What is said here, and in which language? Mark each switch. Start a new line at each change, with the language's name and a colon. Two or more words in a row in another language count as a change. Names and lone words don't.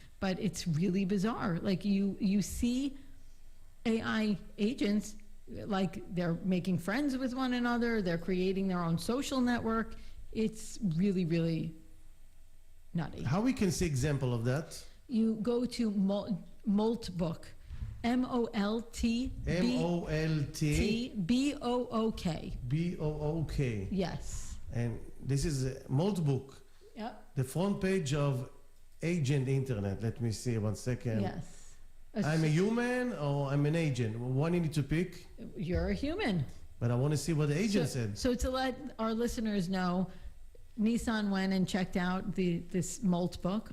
English: But it's really bizarre. Like you see AI agents, like they're making friends with one another. They're creating their own social network. It's really, really nutty. How we can see example of that? You go to Moltbook, M-O-L-T M-O-L-T B-O-O-K. B-O-O-K. Yes. And this is a Moltbook, Yep. the front page of Agent Internet. Let me see 1 second. Yes. I'm a human or I'm an agent? One you need to pick, You're a human. but I want to see what the agent said. So to let our listeners know, Nissan went and checked out this Molt book.